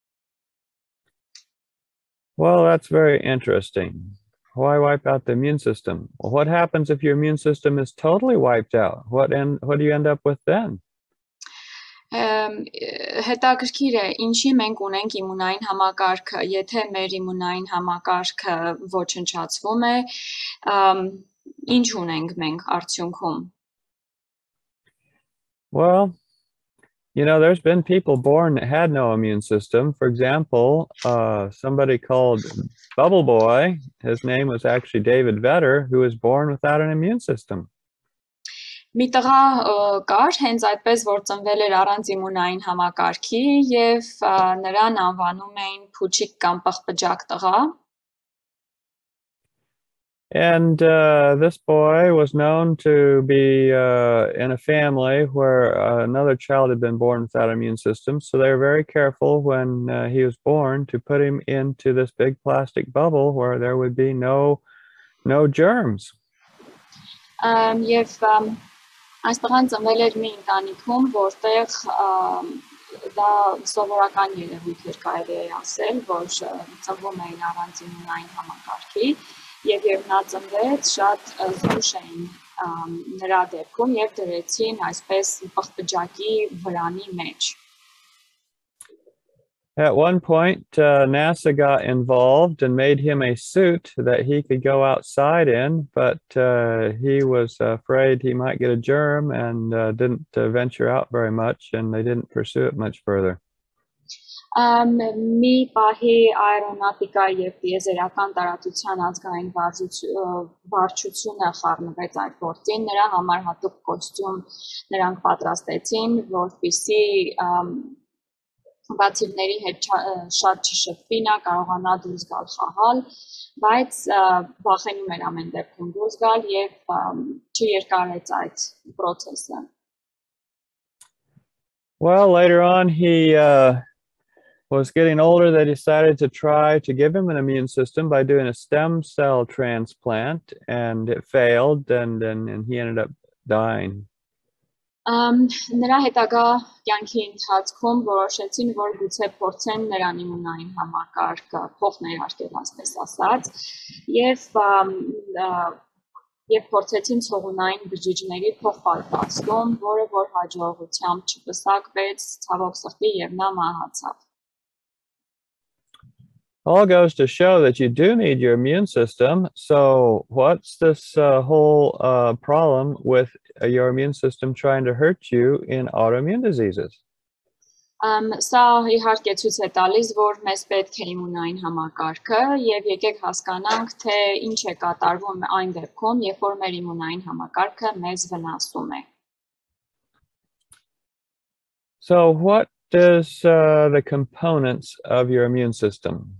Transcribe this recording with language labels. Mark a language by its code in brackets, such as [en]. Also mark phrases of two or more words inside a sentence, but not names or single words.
[en] Well, that's very interesting. Why wipe out the immune system? Well, what happens if your immune system is totally wiped out? What do you end up with then? [hy] Հետաքրքիր է, ինչի մենք ունենք իմունային համակարգը, եթե մեր իմունային համակարգը ոչնչացվում է, ինչ ունենք մենք արդյունքում? [en] Well, there's been people born that had no immune system. For example, somebody called Bubble Boy, his name was actually David Vedder, who was born without an immune system. [hy] Մի տղա կար, հենց այդպես, որ ծնվել էր առանց իմունային համակարգի եւ նրան անվանում էին փուչիկ կամ պղպջակ տղա. [en] And this boy was known to be in a family where another child had been born without an immune system, so they were very careful when he was born to put him into this big plastic bubble where there would be no germs. [hy] Եվ այս տղան ծնվել էր մի ընտանիքում, որտեղ դա սովորական երևույթ էր կարելի է ասել, որ ծնվում էին առանց իմունային համակարգի, եւ երբ նա ծնվեց, շատ զգուշ էին նրա դեպքում եւ դրեցին այսպես պղպջակի վրանի մեջ. [en] At one point, NASA got involved and made him a suit that he could go outside in, but he was afraid he might get a germ and didn't venture out very much, and they didn't pursue it much further. [hy] Մի պահի աերոնավտիկա եւ տիեզերական տարածության ազգային վարչությունը խառնվեց այդ գործին, նրա համար հատուկ կոստյում նրանք պատրաստեցին, որպեսզի բացիվների հետ շատ չշփվի, նա կարողանա դուրս գալ խաղալ, բայց վախենում էր ամեն դեպքում դուրս գալ եւ չերկարեց այդ process-ը. [en] Well, later on, he was getting older. They decided to try to give him an immune system by doing a stem cell transplant, and it failed, and he ended up dying. [hy] Նրա հետագա կյանքի ընթացքում որոշեցին, որ գուցե փորձեն նրան իմունային համակարգը փոխներարկել, ասպես ասած, եւ փորձեցին ցողունային բջիջների փոխպատվաստում, որը որ հաջողությամբ չպսակվեց, ցավոք սրտի, եւ նա մահացավ. [en] All goes to show that you do need your immune system. So what's this whole problem with your immune system trying to hurt you in autoimmune diseases? [hy] Սա իհարկե ցույց է տալիս, որ մեզ պետք է իմունային համակարգը, եւ եկեք հասկանանք, թե ինչ է կատարվում այն դեպքում, երբ որ մեր իմունային համակարգը մեզ վնասում է. [en] So what is the components of your immune system?